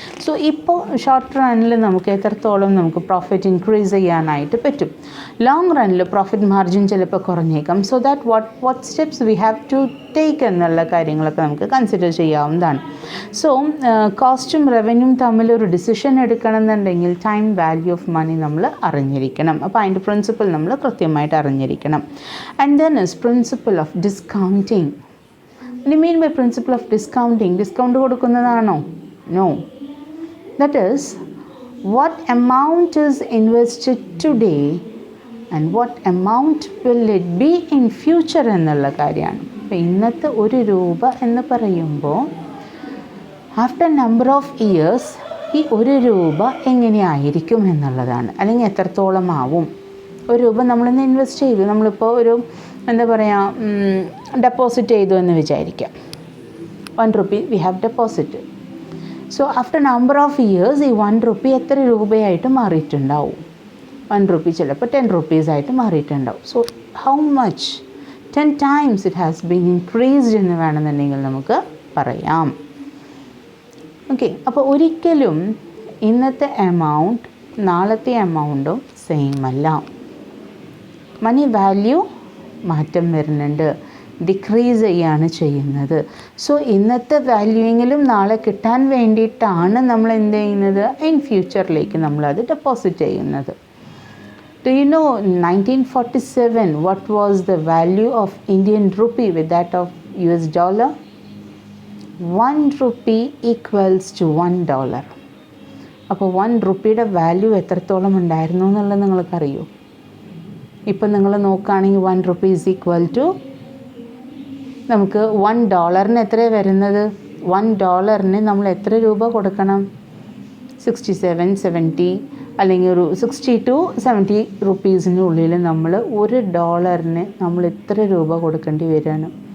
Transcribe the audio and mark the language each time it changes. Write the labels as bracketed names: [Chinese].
[Malayalam] So ഇപ്പോൾ short റണ്ണിൽ നമുക്ക് എത്രത്തോളം നമുക്ക് പ്രോഫിറ്റ് ഇൻക്രീസ് ചെയ്യാനായിട്ട് പറ്റും, ലോങ് റണ്ണിൽ പ്രോഫിറ്റ് മാർജിൻ ചിലപ്പോൾ കുറഞ്ഞേക്കാം. [English] so that what steps we have to take [Malayalam] എന്നുള്ള കാര്യങ്ങളൊക്കെ നമുക്ക് കൺസിഡർ ചെയ്യാവുന്നതാണ്. സോ കോസ്റ്റും റവന്യൂവും തമ്മിലൊരു decision എടുക്കണമെന്നുണ്ടെങ്കിൽ time value of money നമ്മൾ അറിഞ്ഞിരിക്കണം. അപ്പോൾ അതിൻ്റെ പ്രിൻസിപ്പിൾ നമ്മൾ കൃത്യമായിട്ട് അറിഞ്ഞിരിക്കണം. [English] And then is principle of discounting. What do you mean by principle of discounting? [Malayalam] Discount കൊടുക്കുന്നതാണോ? [English] No. That is, what amount is invested today and what amount will it be in future [Malayalam] എന്നുള്ള കാര്യമാണ്. അപ്പോൾ ഇന്നത്തെ ₹1 എന്ന് പറയുമ്പോൾ after number of years ഈ ₹1 എങ്ങനെയായിരിക്കും എന്നുള്ളതാണ്, അല്ലെങ്കിൽ എത്രത്തോളം ആവും. ₹1 നമ്മളിന്ന് ഇൻവെസ്റ്റ് ചെയ്തു, നമ്മളിപ്പോൾ ഒരു എന്താ പറയുക ഡെപ്പോസിറ്റ് ചെയ്തു എന്ന് വിചാരിക്കാം. [English] ₹1 we have deposit. So after number of years [Malayalam] ഈ ₹1 എത്ര രൂപയായിട്ട് മാറിയിട്ടുണ്ടാവും? ₹1 ചിലപ്പോൾ ₹10 ആയിട്ട് മാറിയിട്ടുണ്ടാവും. [English] So how much? 10 times it has been increased [Malayalam] എന്ന് വേണമെന്നുണ്ടെങ്കിൽ നമുക്ക് പറയാം. ഓക്കെ, അപ്പോൾ ഒരിക്കലും ഇന്നത്തെ എമൗണ്ട് നാളത്തെ എമൗണ്ടും സെയിം അല്ല. മണി വാല്യൂ മാറ്റം വരുന്നുണ്ട്, ഡിക്രീസ് ചെയ്യാണ് ചെയ്യുന്നത്. സോ ഇന്നത്തെ വാല്യൂയെങ്കിലും നാളെ കിട്ടാൻ വേണ്ടിയിട്ടാണ് നമ്മൾ എന്ത് ചെയ്യുന്നത്, ഇൻ ഫ്യൂച്ചറിലേക്ക് നമ്മളത് ഡെപ്പോസിറ്റ് ചെയ്യുന്നത്. [English] Do you know 1947 what was the value of Indian rupee with that of US dollar? 1 rupee equals to $1. [Malayalam] അപ്പോൾ 1 റുപ്പിയുടെ വാല്യൂ എത്രത്തോളം ഉണ്ടായിരുന്നു എന്നുള്ളത് നിങ്ങൾക്കറിയോ? ഇപ്പം നിങ്ങൾ നോക്കുകയാണെങ്കിൽ 1 റുപ്പി ഈസ് ഈക്വൽ ടു നമുക്ക് $1 എത്രയാണ് വരുന്നത്? $1 നമ്മൾ എത്ര രൂപ കൊടുക്കണം? 67-70 അല്ലെങ്കിൽ ഒരു 60 to 70 റുപ്പീസിനുള്ളിൽ നമ്മൾ $1 നമ്മൾ എത്ര രൂപ കൊടുക്കേണ്ടി വരികയാണ്?